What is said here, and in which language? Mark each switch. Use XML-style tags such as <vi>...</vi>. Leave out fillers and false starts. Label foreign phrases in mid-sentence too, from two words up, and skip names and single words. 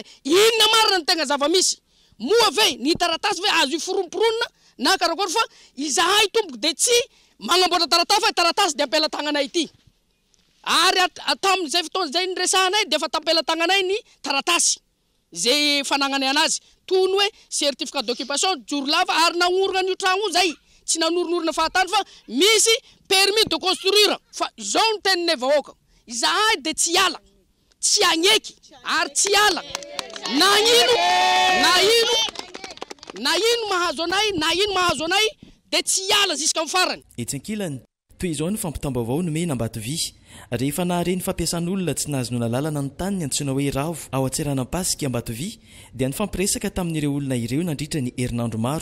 <mg>Inona marina ny tegna zava-misy. Moa ve ny taratasy ve azo iforom-poronina na karakory fa izahay tompoko de tsy magnamboatra taratasy fa taratasy de ampela tagnanay ity. Ary tamin'izay fotoan'izay niresahanay de fa tampela tagnanay ny taratasy zay fanagnanay anazy toy hoe</mg> <fr>certificat d'occupation</fr> <mg>joro lava ary nagnorona an'io tragno zay tsy nanoronорona fahatany fa misy</mg> <fr>permis de construire</fr> <mg>fa zao ny teninay vahoaka. Izahay de tsy ala tsy agneky ary tsy ala na ino mahazo anay de tsy ala jusqu'à farany. Etsankilany toy izao ny fampitambavao nomena Ambatovy rehefa nahareny fampiasan'olona tsy nazonona lalana ny tany ny antsoina hoe ravo ao Antseranapasika Ambatovy dia ny fampiresaka tamin'ireo olona ireo nandritra ny herinandro maro.</mg>